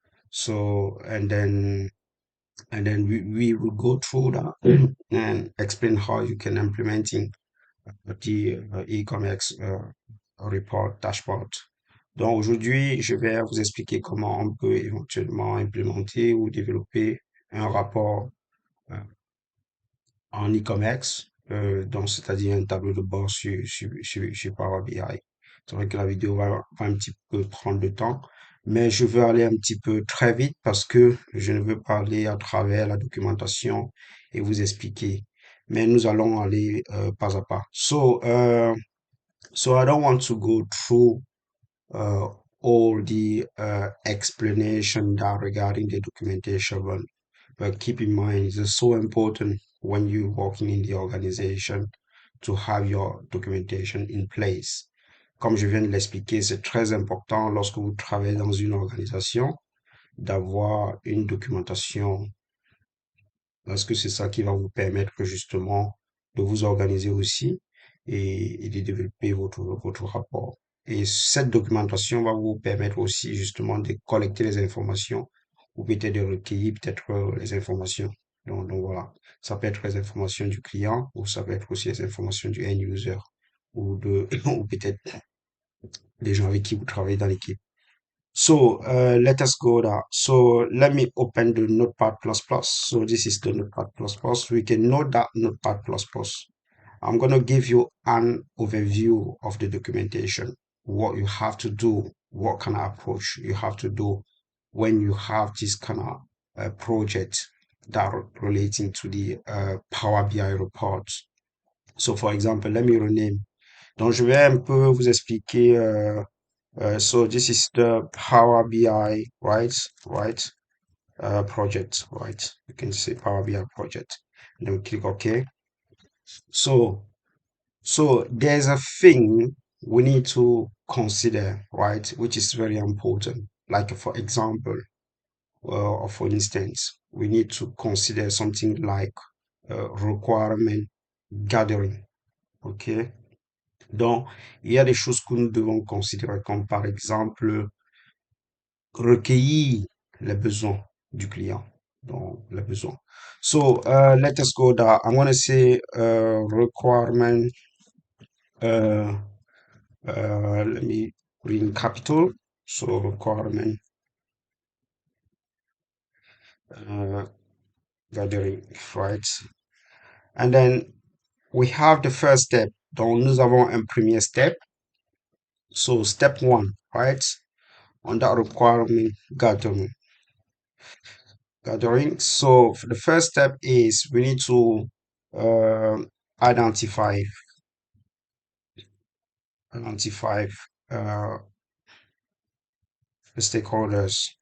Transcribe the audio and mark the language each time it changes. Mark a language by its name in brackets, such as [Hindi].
[English] So, and then we will go through that and explain how you can implementing the e-commerce report dashboard. [French] Donc aujourd'hui, je vais vous expliquer comment on peut éventuellement implémenter ou développer un rapport euh, en e-commerce, donc c'est-à-dire un tableau de bord sur Power BI. C'est vrai que la vidéo va un petit peu prendre de temps, mais je veux aller un petit peu très vite parce que je ne veux pas aller à travers la documentation et vous expliquer. Mais nous allons aller pas à pas. So I don't want to go through uh, all the explanation that regarding the documentation, but keep in mind it's so important when you're working in the organization to have your documentation in place. Comme je viens de l'expliquer, c'est très important lorsque vous travaillez dans une organisation d'avoir une documentation parce que c'est ça qui va vous permettre justement de vous organiser aussi et de développer votre rapport. Et cette documentation va vous permettre aussi justement de collecter les informations ou peut-être de recueillir peut-être les informations. Donc voilà, ça peut être les informations du client ou ça peut être aussi les informations du end user ou peut-être des gens avec qui vous travaillez dans l'équipe. [English] So let us go there. So let me open the Notepad++. So this is the Notepad++. We can note that Notepad++. I'm going to give you an overview of the documentation, what you have to do what kind of approach you have to do when you have this kind of project that are relating to the Power BI reports. So, for example, let me rename. [French] Donc, je vais un peu vous expliquer. [English] So, this is the Power BI, right? Right? Project, right? You can say Power BI project. And then we click OK. So, so there's a thing we need to consider, right? Which is very important. Like, for example, or for instance, we need to consider something like requirement gathering. OK? [French] Donc, il y a des choses que nous devons considérer, comme par exemple recueillir les besoins du client. Donc, les besoins. [English] So, let us go down. I'm going to say requirement. Uh, let me put in capital. So, requirement uh, gathering, right? And then we have the first step. [French] Donc, nous avons un premier step. [English] So, step one, right? On that requirement gathering. So the first step is we need to uh, identify identify uh, the stakeholders.